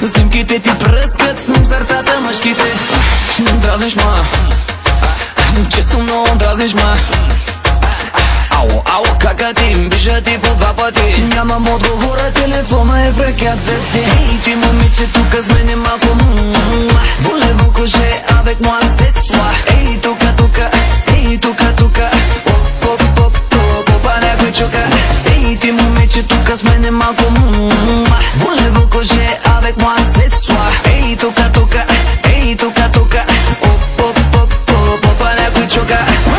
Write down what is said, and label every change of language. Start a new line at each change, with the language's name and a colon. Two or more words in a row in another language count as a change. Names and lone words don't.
Bulgarian: Снимките ти пръскат в сърцата мъжките. Дразниш ма, често много дразниш ма. Ало, кака ти, биша ти по два пъти. Нямам отговора, телефона е в ръката ти. Ей, ти момиче тук с мене малко
French: Voulez-vous coucher avec moi ce soir?
Bulgarian: Ей, тука, тука, ей, тука, тука, попа някой чука. Ей, ти момиче тук с мене малко
French: Voulez-vous coucher avec moi ce soir?
Bulgarian: Ей, тука, тука, ей, тука, тука, попа някой чука.